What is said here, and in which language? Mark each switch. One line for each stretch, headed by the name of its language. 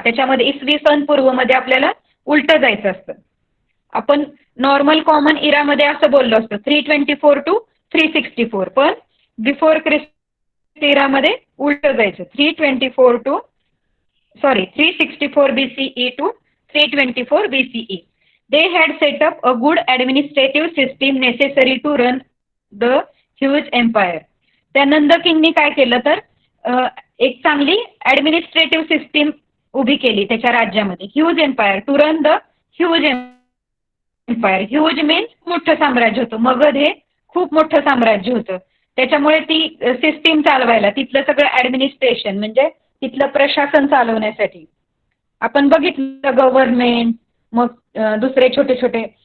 Marathi: त्याच्यामध्ये इसवी सन पूर्व मध्ये आपल्याला उलट जायचं असतं. आपण नॉर्मल कॉमन इरामध्ये असं बोललो असतो 324 टू 364, पण बिफोर क्रिस्ट इरामध्ये उलट जायचं
English: 364 BCE to 324 BCE. They had set up a good administrative system necessary to run the huge empire.
Marathi: त्या नंद किंगनी काय केलं तर एक चांगली ऍडमिनिस्ट्रेटिव्ह सिस्टीम उभी केली त्याच्या राज्यामध्ये.
English: Huge empire, to run the huge empire.
Marathi: Huge means मोठं साम्राज्य होतं. मगध हे खूप मोठं साम्राज्य होतं. त्याच्यामुळे ती सिस्टीम चालवायला, तिथलं सगळं ऍडमिनिस्ट्रेशन म्हणजे तिथलं प्रशासन चालवण्यासाठी आपण बघितलं गव्हर्नमेंट, मग दुसरे छोटे छोटे.